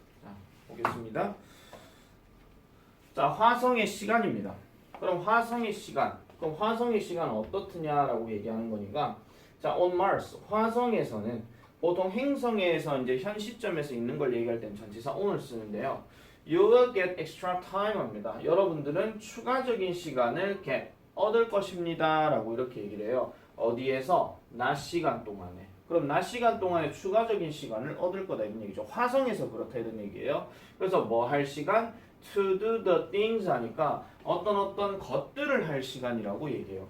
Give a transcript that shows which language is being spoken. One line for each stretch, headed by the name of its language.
Korean: 자, 보겠습니다. 자, 화성의 시간입니다. 그럼 화성의 시간. 그럼 화성의 시간은 어떻느냐라고 얘기하는 거니까, 자,
English: on Mars,
Korean: 화성에서는 보통 행성에서 이제 현 시점에서 있는 걸 얘기할 땐 전치사 on을 쓰는데요.
English: You will get extra time
Korean: 합니다. 여러분들은 추가적인 시간을 get, 얻을 것입니다. 라고 이렇게 얘기를 해요. 어디에서? 낮 시간 동안에. 그럼 낮 시간 동안에 추가적인 시간을 얻을 거다 이런 얘기죠. 화성에서 그렇다 이런 얘기예요. 그래서 뭐 할 시간?
English: To do the things
Korean: 하니까 어떤 것들을 할 시간이라고 얘기해요.